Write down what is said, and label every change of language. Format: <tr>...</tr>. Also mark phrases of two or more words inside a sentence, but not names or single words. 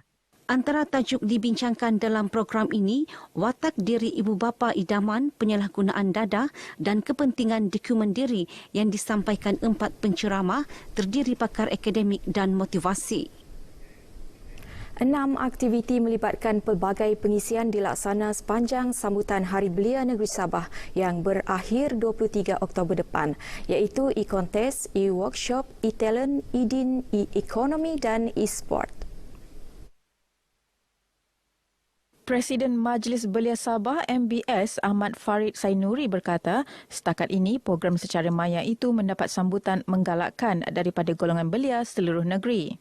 <ms>Antara tajuk dibincangkan dalam program ini, watak diri ibu bapa idaman, penyalahgunaan dadah dan kepentingan dokumen diri yang disampaikan 4 penceramah terdiri pakar akademik dan motivasi. 6 aktiviti melibatkan pelbagai pengisian dilaksana sepanjang sambutan Hari Belia Negeri Sabah yang berakhir 23 Oktober depan, iaitu e-contest, e-workshop, e-talent, e-din, e-economy dan e-sport. Presiden Majlis Belia Sabah MBS Ahmad Farid Sainuri berkata, setakat ini program secara maya itu mendapat sambutan menggalakkan daripada golongan belia seluruh negeri.</ms>